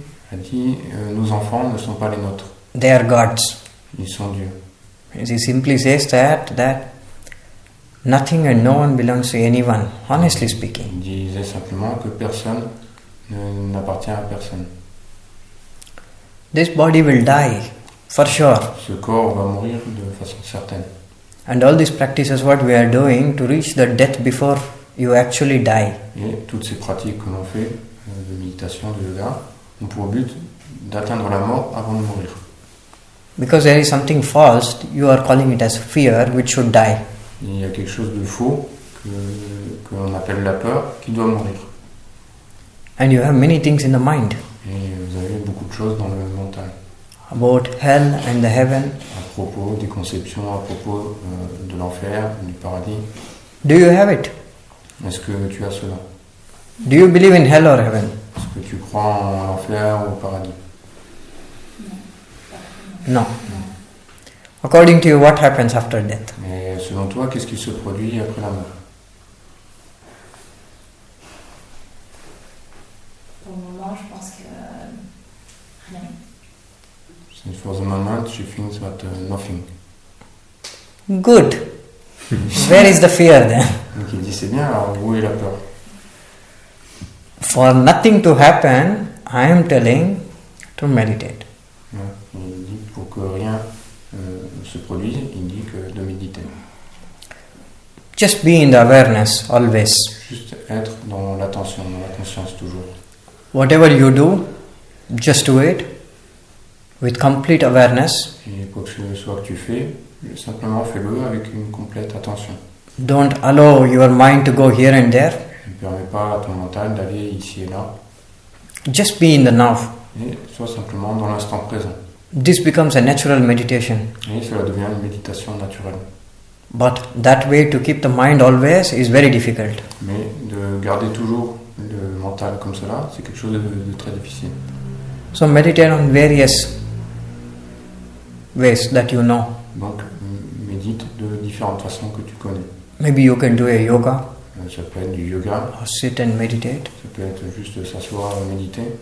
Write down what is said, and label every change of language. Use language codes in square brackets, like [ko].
[fr] a dit nos enfants ne sont pas les nôtres. [en] They are God's. [fr] Ils sont Dieu. [en] He simply says that nothing and no one belongs to anyone, honestly speaking. [fr] Il disait simplement que personne n'appartient à personne. [en] This body will die, for sure. [fr] Ce corps va mourir de façon certaine. [en] And all these practices, what we are doing to reach the death before you actually die. [fr] Et toutes ces pratiques que l'on fait de méditation, de yoga, ont pour but d'atteindre la mort avant de mourir. [en] Because there is something false, you are calling it as fear, which should die. [fr] Il y a quelque chose de faux que l'on appelle la peur qui doit mourir. [en] And you have many things in the mind. [fr] Et vous avez beaucoup de choses dans le mental. [en] About hell and the heaven. [fr] À propos des conceptions, à propos de l'enfer, du paradis. [en] Do you have it? [fr] Est-ce que tu as cela? [en] Do you believe in hell or heaven? [fr] Est-ce que tu crois en l'enfer ou au paradis? [en] No. According to you, what happens after death? [fr] Mais selon toi, qu'est-ce qui se produit après la mort? Pour le moment, je pense que rien. [en] So for the moment, she thinks that nothing. Good. Where is the fear then? [fr] Donc il dit c'est bien, alors où est la peur? [en] For nothing to happen, I am telling to meditate. [fr] Ouais. Il dit pour que rien se produise, il dit que de méditer. [en] Just be in the awareness always. [fr] Juste être dans l'attention, dans la conscience toujours. [en] Whatever you do, just do it with complete awareness. [fr] Et quoi que ce soit que tu fais, simplement fais-le avec une complète attention. [en] Don't allow your mind to go here and there. [fr] Ne permets pas à ton mental d'aller ici et là. [en] Just be in the now. [fr] Et sois simplement dans l'instant présent. [en] This becomes a natural meditation. [fr] Et cela devient une méditation naturelle. [en] But that way to keep the mind always is very difficult. [fr] Mais de garder toujours le mental comme cela, c'est quelque chose de très difficile. [en] So meditate on various ways that you know. [fr] Donc médite de différentes façons que tu connais. [en] Maybe you can do a yoga [fr] Ça peut être du yoga, [en] or sit and meditate. [fr] ça peut être juste s'asseoir et méditer.